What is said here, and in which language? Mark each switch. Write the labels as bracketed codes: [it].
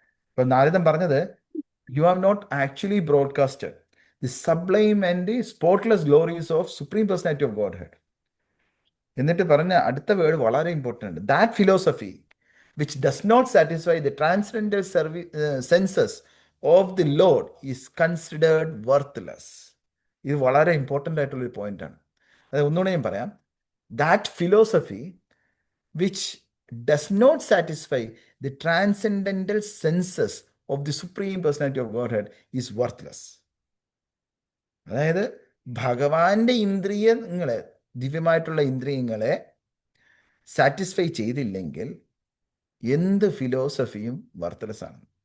[ml] ഇപ്പൊ നാരദൻ പറഞ്ഞത്, [en] You have not actually broadcasted the sublime and the spotless glories of supreme personality of Godhead. [ml] എന്നിട്ട് പറഞ്ഞ അടുത്ത word വളരെ important, [en] That philosophy which does not satisfy the transcendental senses of the Lord is considered worthless. [ml] ഇത് വളരെ important ആയിട്ടുള്ളൊരു പോയിന്റാണ്. അത് ഒന്നുകൂടെ ഞാൻ പറയാം, [en] That philosophy which does not satisfy the transcendental senses of the supreme personality of Godhead is worthless. [ml] അതായത് ഭഗവാന്റെ ഇന്ദ്രിയങ്ങളെ, ദിവ്യമായിട്ടുള്ള ഇന്ദ്രിയങ്ങളെ സാറ്റിസ്ഫൈ ചെയ്തില്ലെങ്കിൽ എന്ത് ഫിലോസഫിയും വർത്തലസ് ആണ്.